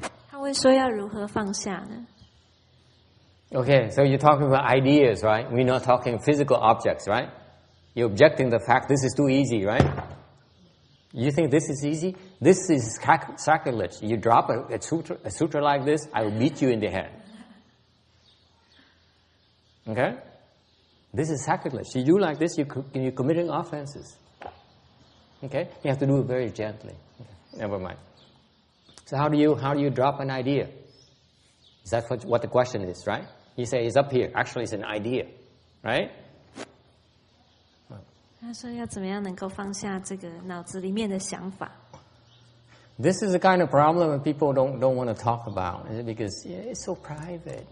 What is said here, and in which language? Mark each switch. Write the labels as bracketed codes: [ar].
[en] How [zh] 会说要如何放下呢？ [en] Okay, so you're talking about ideas, right? We're not talking physical objects, right? You're objecting the fact this is too easy, right? You think this is easy? This is sacrilege. You drop a sutra like this, I will beat you in the head. Okay? This is sacrilege. You do like this, you're committing offenses. Okay? You have to do it very gently. Okay. Never mind. So how do you drop an idea? Is that what the question is, right? You say it's up here. Actually, it's an idea, right? [zh] 他说要怎么样能够放下这个脑子里面的想法？ [en] This is the kind of problem that people don't want to talk about because it's so private.